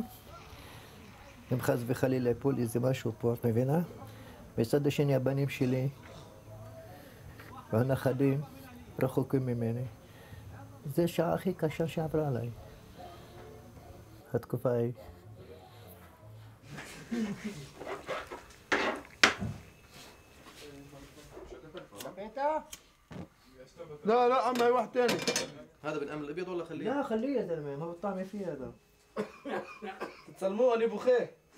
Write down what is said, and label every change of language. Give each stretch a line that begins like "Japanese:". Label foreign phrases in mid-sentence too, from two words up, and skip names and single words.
Hebrew: אם חס וחלילה יפול איזה משהו פה, את מבינה? מצד השני הבנים שלי והנכדים רחוקים ממני. זו השעה הכי קשה שעברה עליי. התקופה היא.
Arabic: لا لا عمي واحد تاني. هذا بالامر الابيض ولا خليه؟ لا خليه يا زلمه، ما بطعمي فيه هذا. تصلموه انا بخيه.